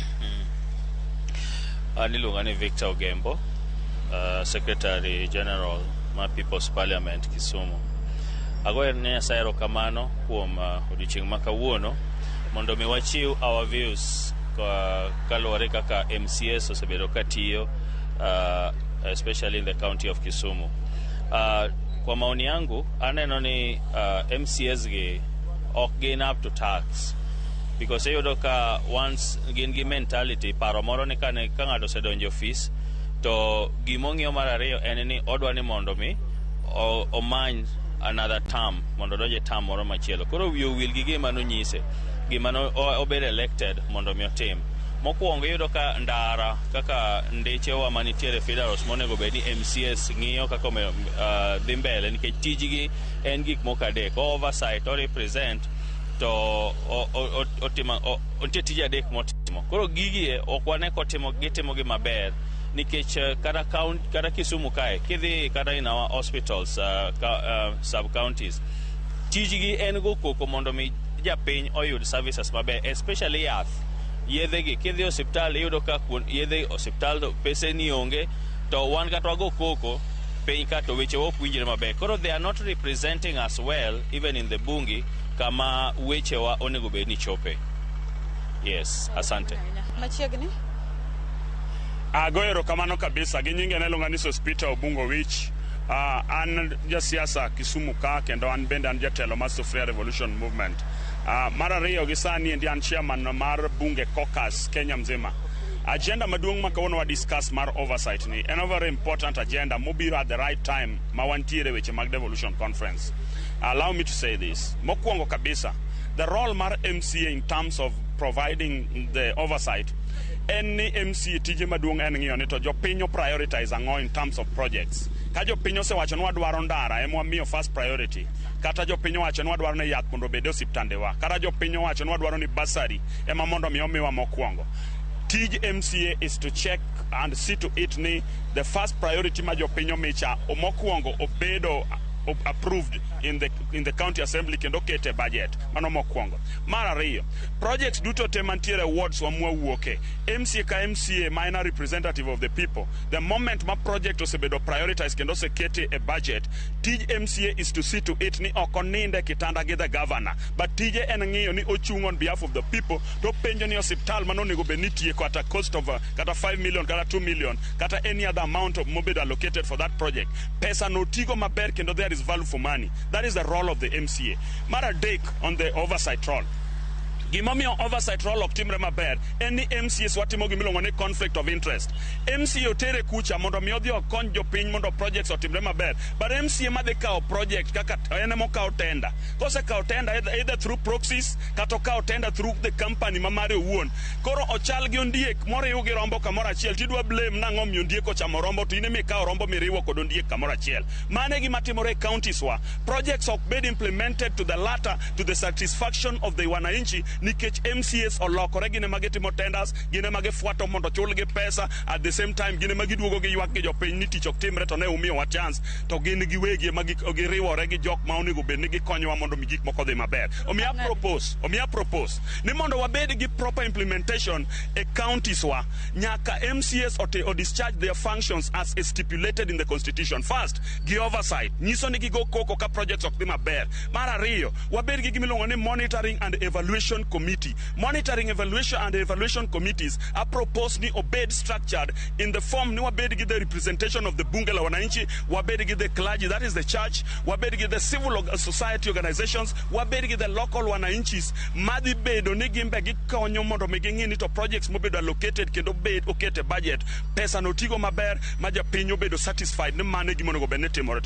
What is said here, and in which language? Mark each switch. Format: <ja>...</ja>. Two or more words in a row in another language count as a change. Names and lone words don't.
<luo>Niluonga ni Victor Ogembo,</luo> <en>Secretary General</en> <luo>ma People's Parliament Kisumu. Agoyo ne Nyasaye erokamano kuom odiochieng' ma kawuono mondo mi wachiw</luo> <en>our views</en> <luo>kaluwore kaka MCAs osebedo katiyo</luo> <en>especially in the county of Kisumu.</en> <sw>Kwa maoni yangu</sw> <luo>aneno ni MCAs gi ok gin</luo> <en>up to tax because</en> <luo>eyudo ka once gin gi mentality paro moro ni ka ng'ato osedonjo office to gimong'iyo mar ariyo en ni odwa ni mondo mi omany</luo> <en>another term</en> <luo>mondo donje term moro machielo. Koro wiyo wil gi gima nonyise, gima obed elected mondo mi otim. Mokwongo yudo ka ndara kaka ndechewa manitiere federals monego bed ni MCAs ng'iyo kaka dhi mbele, nikech tijgi en gik moko adek: oversight, o represent, to ontie tije adek motimo. Koro gigie ok wane gitimo gi maber, nikech kata Kisumu kae kidhi kata</luo> <en>in our hospitals sub counties,</en> <luo>tijgi en go koko mondo mi japiny oyud services maber, especially yath. Yedhe gi kidhi osiptal iyudo ka yedhe osiptal pese ni onge, to wan kata wago koko piny ka to weche ok winjre maber.</luo> <en>Koro they are not representing us well even in the bungi</en> <luo>kama weche wa onego bed ni chope.</luo> <en>Yes, asante.</en> <luo>Machiegni Agoyero kamano kabisa gi nyinge ne lunga ni Hospital Obungo Wich. An jasiasa Kisumu ka kendo an bende an jatelo mar Sufuria Revolution Movement. Mar ariyo gi sani ndi an chairman mar bunge caucus Kenya mzima. Agenda maduong' ma kawuono wa discuss mar oversight ni en</luo> <en>a very important agenda</en> <luo>mobiro</luo> <en>at the right time</en> <luo>ma wantiere weche mag</luo> <en>devolution conference. Allow me to say this.</en> <luo>Mokwongo kabisa,</luo> <en>the role</en> <luo>mar MCA</luo> <en>in terms of providing the oversight, any MCA</en> <luo>tije maduong' en ng'iyo ni to jopiny prioritize ang'o</luo> <en>in terms of projects.</en> <luo>Ka jopiny osewacho ni wadwaro ndara ema wamiyo</luo> <en>first priority,</en> <luo>kata jopiny owacho ni wadwaro ni yath mondo obed e osiptandewa, kata jopiny owacho ni wadwaro ni basari ema mondo mi omiwa mokwongo.</luo> <en>Tij MCA is to check and see to it ni the first priority</en> <luo>ma jopiny omicha mokwongo obedo</luo> <en>approved in the county assembly</en> <luo>kendo kete budget mano mokwongo. Mar ariyo, projects duto te mantiere wards wa mwawuoke, MCA ka MCA minor</luo> <en>representative of the people, the moment</en> <luo>ma project osebedo prioritize kendo sekete</luo> <en>a budget,</en> <luo>tij MCA</luo> <en>is to see to it</en> <luo>ni okoninde kitanda gi</luo> <en>the governor,</en> <luo>but tije en ng'iyo ni ochung</luo> <en>on behalf of the people,</en> <luo>to penjo ni osiptal mano nego benitie kata</luo> <en>cost of</en> <luo>kata 5 million kata 2 million kata</luo> <en>any other amount of mobile allocated for that project,</en> <luo>pesa no tigo maber kendo</luo> <en>there is value for money. That is the role of the MCA.</en> <luo>Mara dek</luo> <en>on the oversight role.</en> <luo>Gimomiyo</luo> <en>oversight role</en> <luo>ok timre maber en ni MCAs watimo gimiluongo ni</luo> <en>conflict of interest.</en> <luo>MCA otere kucha mondo mi odhi okony jopiny mondo projects otimre maber, but MCA madhi kawo project kaka en ema okawo tender. Kose kawo tender</luo> <en>either through proxies</en> <luo>kata okawo tender</luo> <en>through the company</en> <luo>ma mare owuon. Koro ochal gi ondiek moriw gi rombo kamoro achiel, tidwa blame nang'o miyo ondiek ochamo rombo to in ema ikawo rombo miriwo kod ondiek kamoro achiel. Mano e gima timore e counties wa. Projects ok bed</luo> <en>implemented to the latter to the satisfaction of the wananchi,</en> <luo>nikech MCAs olokore gine magi timo tenders, gine magi fuato mondo chulgi pesa,</luo> <en>at the same time</en> <luo>gine magi duogo gi ywak gi jopiny ni tich ok timre to ne umiyowa chance, to gin giwegi magi riwore gi jok ma onego bed ni gikonyowa mondo mi gik moko dhi maber. Omiya propose ni mondo wabed gi</luo> <en>proper implementation</en> <luo>e counties wa, nyaka MCAs o</luo> <en>discharge their functions as stipulated in the constitution.</en> <luo>First, gi oversight, nyiso ni gigo koko ka projects ok dhi maber. Mar ariyo, wabed gi gimiluongo ni</luo> <en>monitoring and evaluation committee. Monitoring, evaluation and evaluation committees are proposed</en> <luo>ni obed</luo> <en>structured in the form</en> <luo>ni wabed gi</luo> <en>the representation of the</en> <sw>bunge la wananchi,</sw> <luo>wabed gi</luo> <en>the clergy, that is the church,</en> <luo>wabed gi</luo> <en>the civil society organizations,</en> <luo>wabed gi</luo> <en>the local</en> <luo>wananchis, madhi bedo ni gimbe gikonyo mondo mi ging'i ni to projects mobedo allocated kendo bed okete budget, pesa no tigo maber ma japiny obedo satisfied ni mane gima onego bed ni timore.</luo>